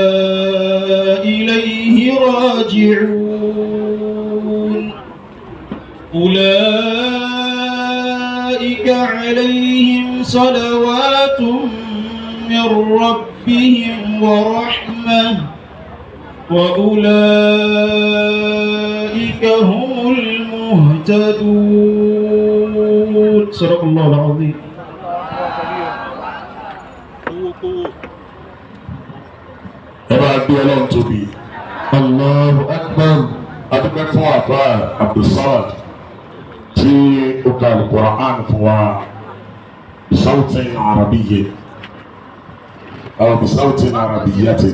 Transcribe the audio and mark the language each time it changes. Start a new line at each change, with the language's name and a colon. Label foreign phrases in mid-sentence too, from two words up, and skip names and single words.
Arabic: إليه راجعون أولئك عليهم صلوات من ربهم ورحمة وأولئك هم المهتدون. صدق الله العظيم.
Yoruba: Ọlọ́run tóbi.
Arabic: الله أكبر.
Yoruba: Adúpẹ́ fún àbá Abdulsamad tí ó ka Al-Qur'an fún wa
Arabic: بصوت عربي أو بصوت عربية.